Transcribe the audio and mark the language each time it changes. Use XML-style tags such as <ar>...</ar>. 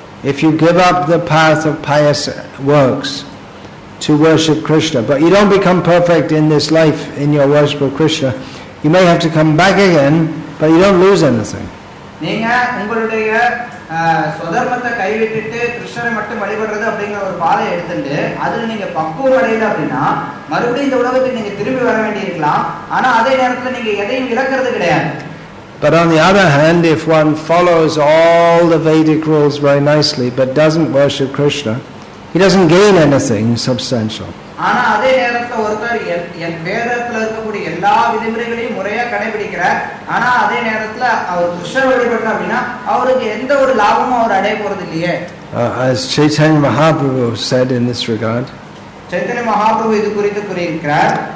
<en>If you give up the path of pious works to worship Krishna, but you don't become perfect in this life in your worship of Krishna, you may have to come back again, but you don't lose anything.</en> <ta>நீங்க உங்களுடைய சொதர்மத்தை கைவிட்டுட்டு கிருஷ்ணரை மட்டும் வழிபடுறது அப்படிங்கிற ஒரு பாதை எடுத்துட்டு அதுல நீங்க பக்குவம் அடையல அப்படின்னா மறுபடியும் இந்த உலகத்துக்கு நீங்க திரும்பி வர வேண்டியிருக்கலாம். ஆனா அதே நேரத்துல நீங்க எதையும் இழக்கிறது கிடையாது.</ta> <en>But on the other hand, if one follows all the Vedic rules very nicely but doesn't worship Krishna, he doesn't gain anything substantial.</en> <ta>ஆனா அதே நேரத்துல ஒருத்தர் வேதத்துல இருக்கக்கூடிய எல்லா விதிமுறைகளையும் முறையா கடைபிடிக்கிறார், ஆனா அதே நேரத்துல அவர் கிருஷ்ணர் வழிபடுறார் அப்படின்னா அவருக்கு எந்த ஒரு லாபமும் அவர் அடைய போறது இல்லையே.</ta> <en>As Chaitanya Mahaprabhu said in this regard,</en> <ta>Chaitanya Mahaprabhu இது குறித்து கூறியிருக்கிறார்,</ta>